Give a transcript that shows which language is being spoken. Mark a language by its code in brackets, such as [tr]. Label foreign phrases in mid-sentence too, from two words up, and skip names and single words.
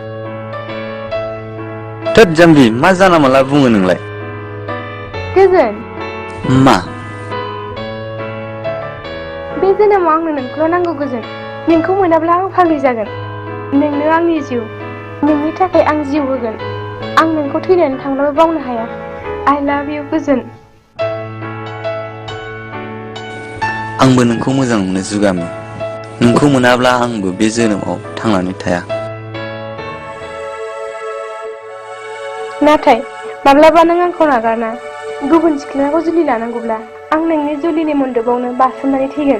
[brx] थोद जाम्बि मा जाना माला बुङो नोंलाय गोजोन मा बे जोनोमाव आंनो नोंखौल' नांगौ गोजोन नोंखौ मोनाब्ला आं फाग्लि जागोन नोंनो आंनि जिउ नोंनि थाखाय आं जिउ होगोन आं नोंखौ थैनानै थांब्लाबो बावनो हाया [en] I love you [brx] गोजोन आंबो नोंखौ मोजां मोनो जुगामि नोंखौ मोनाब्ला आंबो बे जोनोमाव थांनानै थाया नाथाय माब्लाबा नों आंखौ नागारना गुबुन सिख्लाखौ जुलि लानांगौब्ला आं नोंनि जुलिनि मन्दपावनो बासोमनानै थैगोन